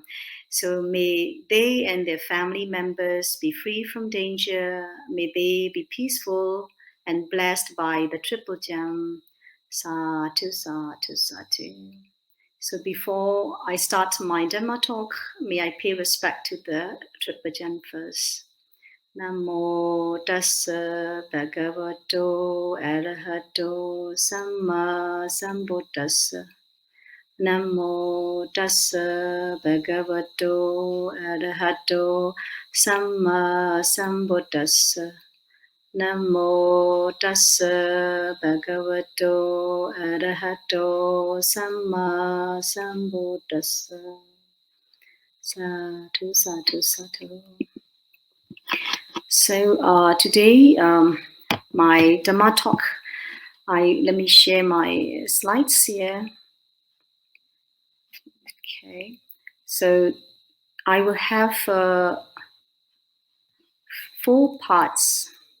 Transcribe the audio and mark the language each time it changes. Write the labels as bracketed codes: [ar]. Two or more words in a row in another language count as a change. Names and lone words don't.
[en] So may they and their family members be free from danger. May they be peaceful and blessed by the triple gem. [pi] Sadhu, sadhu, sadhu. [en] So before I start my Dhamma talk, may I pay respect to the triple gem first. [pi] Namo tassa bhagavato arahato samma sambuddhassa. Namo tassa bhagavato arahato samma sambuddhassa. Namo tassa bhagavato arahato samma sambuddhassa. Sadhu, sadhu, sadhu. [en] So today, my Dhamma talk, let me share my slides here. Okay, so I will have 4 parts.